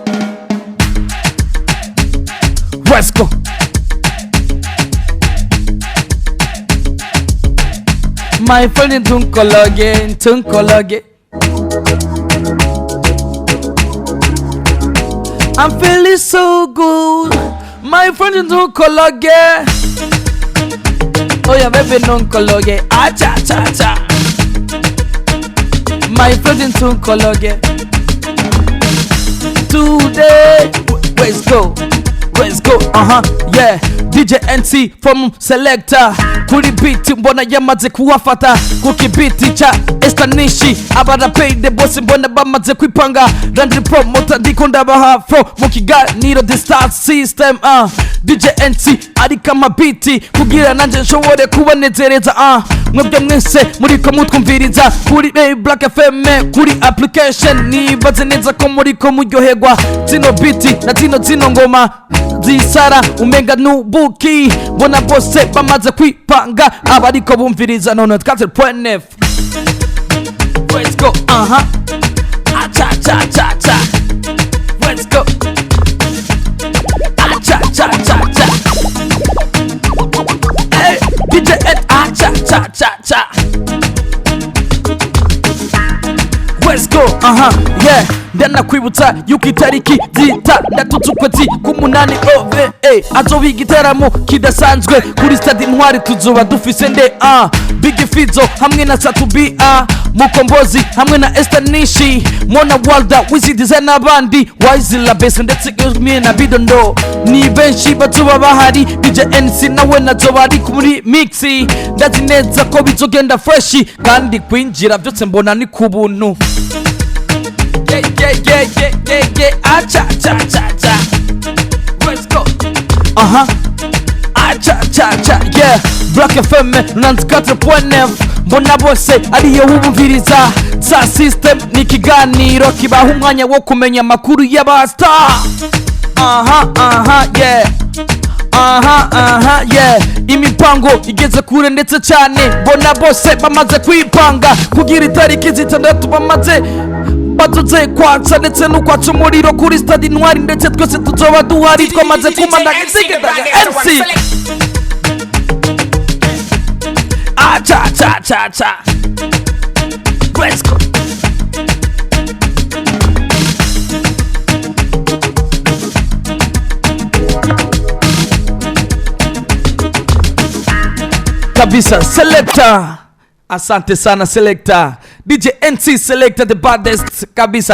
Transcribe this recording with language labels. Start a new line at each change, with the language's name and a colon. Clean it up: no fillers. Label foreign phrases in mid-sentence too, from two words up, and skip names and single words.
English: Let's go. My friend in Tunkologe. I'm feeling so good. My friend in Tunkologe. Oh yeah, baby, Tunkologe. Ah cha cha cha. My friend in Tunkologe. Today, let's go. Let's go, yeah. DJ NC from Selector.
Rundi: Kuri beat mbona yamaze kuwafata. Kuki beat cha estanishi. Abada
English: pay the boss
Rundi: mbona bamaze kwipanga. LandryPromoter ndiko ndabaha flow. Mukiganiro
English: the star system.
Rundi: DJ NC ari kama beat. Kugira nanje nshobore kubanezereza. Mwebwe mwese muriko mutwumviriza. Kuri Black FM kuri application. Nibaze neza ko muriko muryoherwa. Zino beat na zino ngoma zisara umenga nubuki. Bona bose bamaze kwipanga. Abariko bumviriza none 4.9.
English: Let's go, cha cha cha cha. Let's go. Cha cha cha cha. Hey, DJ cha cha cha cha. Let's go, yeah.
Rundi: Ndana kwibutsa yuko itariki zitandatu z'ukwezi k'umunani azoba igiteramo kidasanzwe kuri stade Intwari. Tuzoba dufise nde Big Fizo hamwe na Satubi Mukombozi hamwe na Estanishi Mona Walda Wizidize n'abandi Wizilla Base ndetse mwe na Bidondo. Ni benshi bazoba bahari. DJ NC nawe nazoba ari muri mixi. Ndazi neza ko bizogenda fresh kandi kwinjira byose mbona ni kubuntu. Yeah. Cha cha cha cha.
English: Let's go. Cha cha yeah.
Rundi: Black FM 94.9 mbona bose ariyo bumviriza. Sa system ni kiganiro kibaho umwanya wo kumenya amakuru y'abasta.
English: Yeah. Yeah.
Rundi: Imipango igeze kure ndetse cyane. Mbona bose bamaze kwipanga kugira itariki zitandatu bamaze bazoze kwatsa ndetse n'ukwatsa umuriro kuri stade Intwari ndetse twese tuzoba duhari twamaze kumanda izigendaga NC. Cha cha cha cha.
English: Let's go.
Swahili: Kabisa Selector. Asante sana Selector. DJ NC Selector
English: the baddest
Swahili: kabisa.